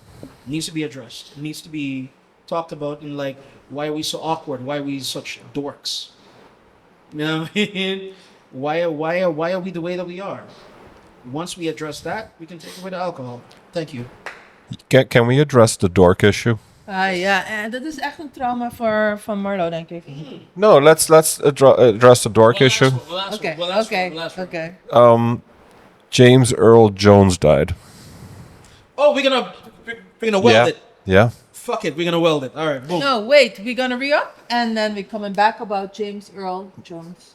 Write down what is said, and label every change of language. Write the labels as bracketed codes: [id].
[en] It needs to be addressed. It needs to be talked about. And like, why are we so awkward? Why are we such dorks? You know what I mean? Why are we the way that we are? Once we address that, we can take away the alcohol. Thank you. Can we address the dork issue? [nl] Ja, en dat is echt een trauma van Marlo, denk ik. [en] No, let's address the dork issue. Okay. James Earl Jones died. Oh, we're gonna weld it. Yeah. Fuck it, we're gonna weld it. All right, boom. No, wait, we're gonna re-up and then we're coming back about James Earl Jones.